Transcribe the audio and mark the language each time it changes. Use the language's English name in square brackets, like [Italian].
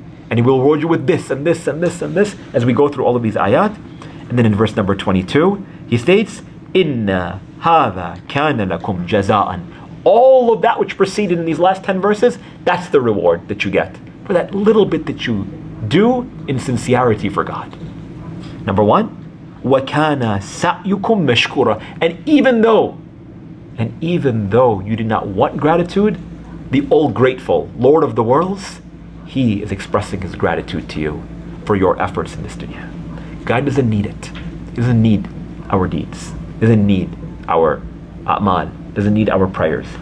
[English] And he will reward you with this and this and this and this, as we go through all of these ayat. And then in verse number 22, he states, [Arabic] إِنَّ هَذَا كَانَ لَكُمْ جَزَاءً. [English] All of that which preceded in these last 10 verses, that's the reward that you get for that little bit that you do in sincerity for God. Number one, [Arabic] وَكَانَ سَعْيُكُمْ مَشْكُورًا. [English] And even though you did not want gratitude, the all-grateful Lord of the worlds, he is expressing his gratitude to you for your efforts in this dunya. God doesn't need it. He doesn't need our deeds. He doesn't need our a'mal. Doesn't need our prayers.